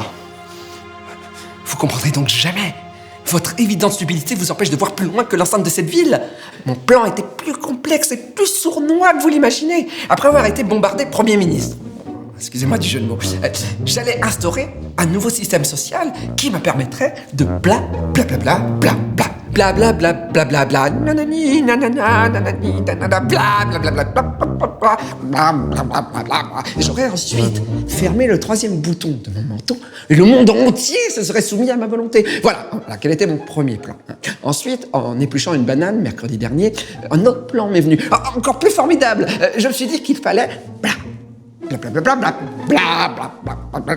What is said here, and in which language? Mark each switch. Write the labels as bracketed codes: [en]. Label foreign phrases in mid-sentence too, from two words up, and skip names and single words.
[fr] Vous comprendrez donc jamais. Votre évidente stupidité vous empêche de voir plus loin que l'enceinte de cette ville. Mon plan était plus complexe et plus sournois que vous l'imaginez. Après avoir été bombardé Premier ministre, excusez-moi du jeu de mots, j'allais instaurer un nouveau système social qui me permettrait de bla bla bla bla bla bla bla bla bla bla bla nanani nanana nanani nanana bla bla bla bla bla bla bla bla bla. J'aurais ensuite fermé le troisième bouton de mon menton et le monde entier se serait soumis à ma volonté. Voilà, quel était mon premier plan. Ensuite, en épluchant une banane mercredi dernier, un autre plan m'est venu, encore plus formidable. Je me suis dit qu'il fallait bla bla bla bla bla bla bla bla bla.